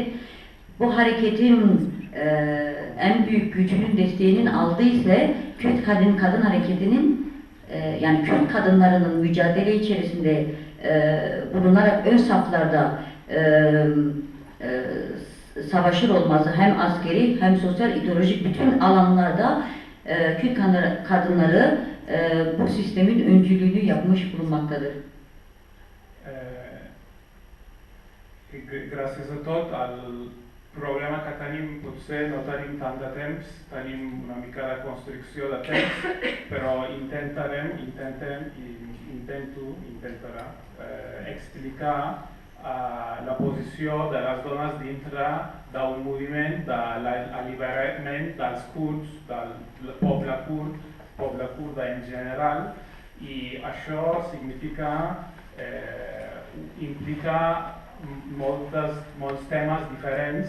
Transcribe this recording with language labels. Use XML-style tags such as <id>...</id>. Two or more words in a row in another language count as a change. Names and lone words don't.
<tr>Bu hareketin en büyük gücünün desteğinin aldığı ise Kürt kadın hareketinin yani Kürt kadınlarının mücadele içerisinde bulunarak ön saflarda savaşır olması hem askeri hem sosyal ideolojik bütün alanlarda Kürt kadınları bu sistemin öncülüğünü yapmış bulunmaktadır.</tr> <ca>Gràcies a tot, el problema que tenim, potser no tenim tant de temps, tenim una mica de construcció de temps, però intentarà explicar la posició de les dones dintre d'un moviment de l'alliberament dels kurds, del poble kurd en general, i això significa implica molts temes diferents.</ca>